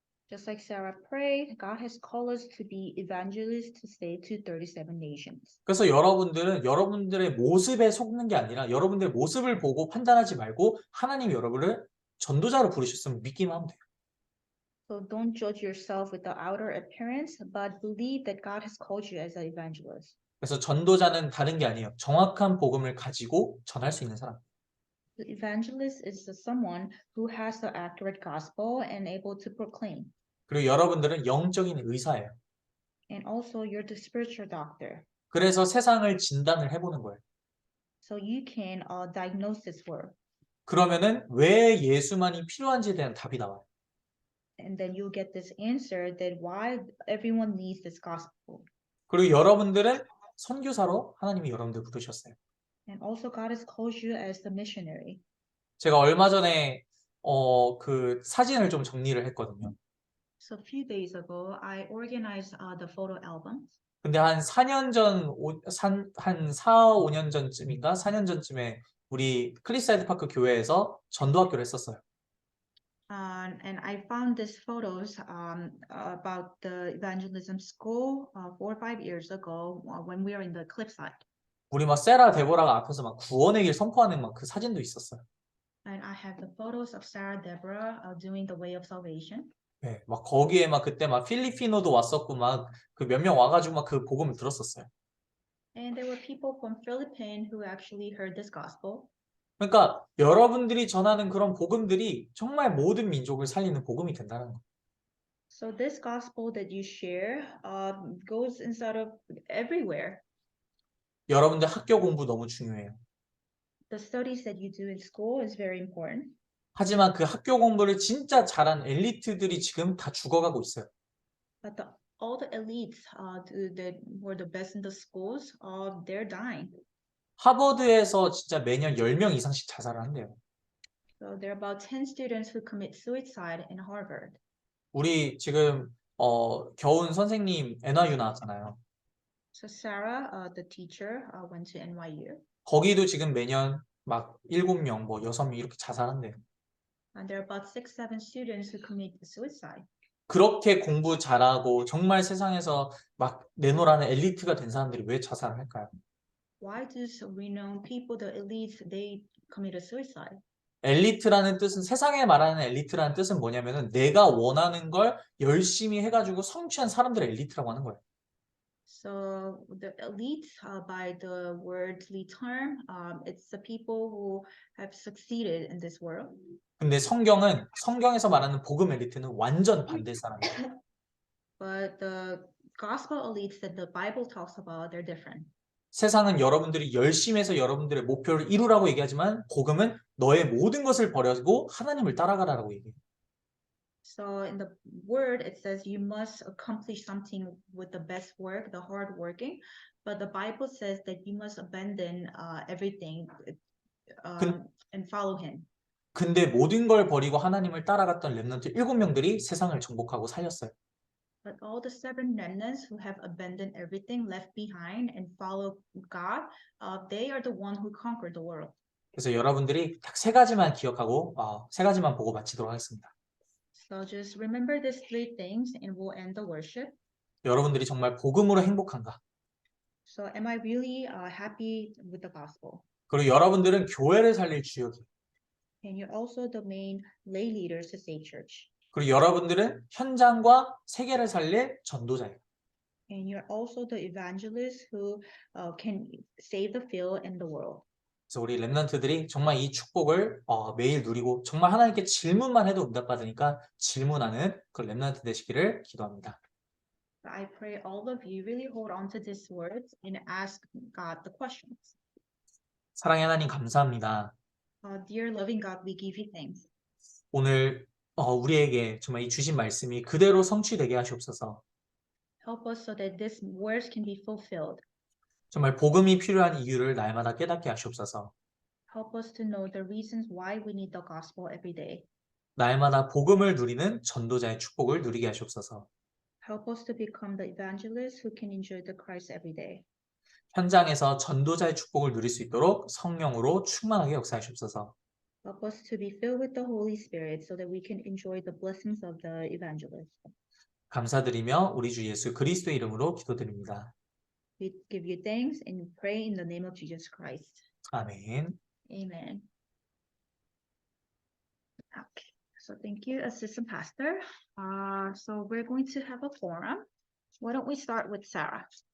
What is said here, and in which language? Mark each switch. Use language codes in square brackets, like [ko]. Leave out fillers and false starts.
[en] Just like Sarah prayed, God has called us to be evangelists to say to 37 nations. [ko] 그래서 여러분들은 여러분들의 모습에 속는 게 아니라 여러분들의 모습을 보고 판단하지 말고 하나님이 여러분을 전도자로 부르셨으면 믿기만 하면 돼요. [en] So don't judge yourself with the outer appearance, but believe that God has called you as an evangelist. [ko] 그래서 전도자는 다른 게 아니에요. 정확한 복음을 가지고 전할 수 있는 사람. [en] The evangelist is someone who has the accurate gospel and able to proclaim. [ko] 그리고 여러분들은 영적인 의사예요. [en] And also you're the spiritual doctor. [ko] 그래서 세상을 진단을 해보는 거예요. [en] So you can diagnose this world. [ko] 그러면은 왜 예수만이 필요한지에 대한 답이 나와요. [en] And then you'll get this answer that why everyone needs this gospel. [ko] 그리고 여러분들은 선교사로 하나님이 여러분들 부르셨어요. [en] And also God has called you as the missionary. [ko] 제가 얼마 전에 그 사진을 좀 정리를 했거든요. [en] So a few days ago, I organized the photo albums. [ko] 근데 한 4년 전, 한 4, 5년 전쯤인가? 4년 전쯤에 우리 클리사이드 파크 교회에서 전도학교를 했었어요. [en] And I found these photos about the evangelism school 4 or 5 years ago when we were in the cliffside. [ko] 우리 막 세라 데보라가 앞에서 막 구원의 길 선포하는 막 그 사진도 있었어요. [en] And I have the photos of Sarah Deborah doing the way of salvation. [ko] 네, 막 거기에 막 그때 막 필리핀어도 왔었고 막 그 몇 명 와가지고 막 그 복음을 들었었어요. [en] And there were people from Philippines who actually heard this gospel. [ko] 그러니까 여러분들이 전하는 그런 복음들이 정말 모든 민족을 살리는 복음이 된다는 거예요. [en] So this gospel that you share goes inside of everywhere. [ko] 여러분들 학교 공부 너무 중요해요. [en] The studies that you do in school is very important. [ko] 하지만 그 학교 공부를 진짜 잘한 엘리트들이 지금 다 죽어가고 있어요. [en] But all the elites that were the best in the schools, they're dying. [ko] 하버드에서 진짜 매년 10명 이상씩 자살을 한대요. [en] So there are about 10 students who commit suicide in Harvard. [ko] 우리 지금 겨운 선생님 NYU 나왔잖아요. [en] So Sarah, the teacher, went to NYU. [ko] 거기도 지금 매년 막 7명, 뭐 6명 이렇게 자살한대요. [en] And there are about 6, 7 students who commit suicide. [ko] 그렇게 공부 잘하고 정말 세상에서 막 내노라는 엘리트가 된 사람들이 왜 자살을 할까요? [en] Why do renowned people, the elites, they committed suicide? [ko] 엘리트라는 뜻은 세상에 말하는 엘리트라는 뜻은 뭐냐면은 내가 원하는 걸 열심히 해가지고 성취한 사람들을 엘리트라고 하는 거예요. [en] So the elite, by the worldly term, it's the people who have succeeded in this world. [ko] 근데 성경에서 말하는 복음 엘리트는 완전 반대 사람이에요. [en] But the gospel elites that the Bible talks about, they're different. [ko] 세상은 여러분들이 열심히 해서 여러분들의 목표를 이루라고 얘기하지만 복음은 너의 모든 것을 버리고 하나님을 따라가라라고 얘기해요. [en] So in the word, it says you must accomplish something with the best work, the hard working. But the Bible says that you must abandon everything and follow him. [ko] 근데 모든 걸 버리고 하나님을 따라갔던 렘넌트 7명들이 세상을 정복하고 살렸어요. [en] But all the 7 remnants who have abandoned everything, left behind, and followed God, they are the one who conquered the world. [ko] 그래서 여러분들이 딱 3가지만 기억하고 3가지만 보고 마치도록 하겠습니다. [en] So just remember these 3 things and we'll end the worship. [ko] 여러분들이 정말 복음으로 행복한가? [en] So am I really happy with the gospel? [ko] 그리고 여러분들은 교회를 살릴 주역이에요. [en] And you're also the main lay leaders to Save Church. [ko] 그리고 여러분들은 현장과 세계를 살릴 전도자예요. [en] And you're also the evangelists who can save the field and the world. [ko] 그래서 우리 렘넌트들이 정말 이 축복을 매일 누리고 정말 하나님께 질문만 해도 응답받으니까 질문하는 그 렘넌트 되시기를 기도합니다. [en] I pray all of you really hold on to these words and ask God the questions. [ko] 사랑의 하나님 감사합니다. [en] Dear loving God, we give you thanks. [ko] 오늘 우리에게 정말 이 주신 말씀이 그대로 성취되게 하시옵소서. [en] Help us so that these words can be fulfilled. [ko] 정말 복음이 필요한 이유를 날마다 깨닫게 하시옵소서. [en] Help us to know the reasons why we need the gospel every day. [ko] 날마다 복음을 누리는 전도자의 축복을 누리게 하시옵소서. [en] Help us to become the evangelists who can enjoy the Christ every day. [ko] 현장에서 전도자의 축복을 누릴 수 있도록 성령으로 충만하게 역사하시옵소서. [en] Help us to be filled with the Holy Spirit so that we can enjoy the blessings of the evangelist. [ko] 감사드리며 우리 주 예수 그리스도의 이름으로 기도드립니다. [en] We give you thanks and pray in the name of Jesus Christ. [ko] 아멘. [en] Amen. Okay, so thank you, Assistant Pastor. So we're going to have a forum. Why don't we start with Sarah?